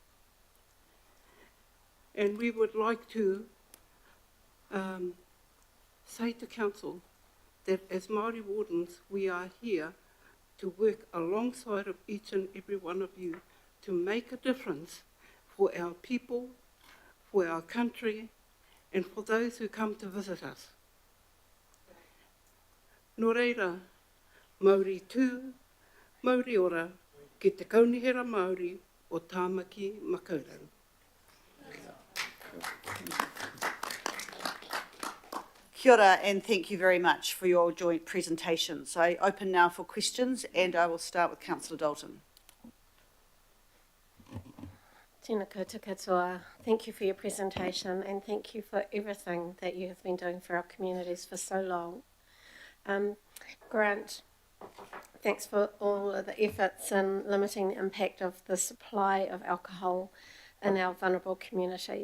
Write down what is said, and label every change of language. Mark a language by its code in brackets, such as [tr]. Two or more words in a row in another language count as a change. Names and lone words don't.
[en] And we would like to say to Council that as Māori wardens, we are here to work alongside of each and every one of you to make a difference for our people, for our country, and for those who come to visit us. [mi] Nō reira, Māori tū, Māori ora, ki te kaunihera Māori o Tāmaki Makaurau. Kia ora, [en] and thank you very much for your joint presentations. I open now for questions, and I will start with Councillor Dalton. [mi] Tēnā koutou katoa. [en] Thank you for your presentation, and thank you for everything that you have been doing for our communities for so long. Grant, thanks for all of the efforts in limiting the impact of the supply of alcohol in our vulnerable communities.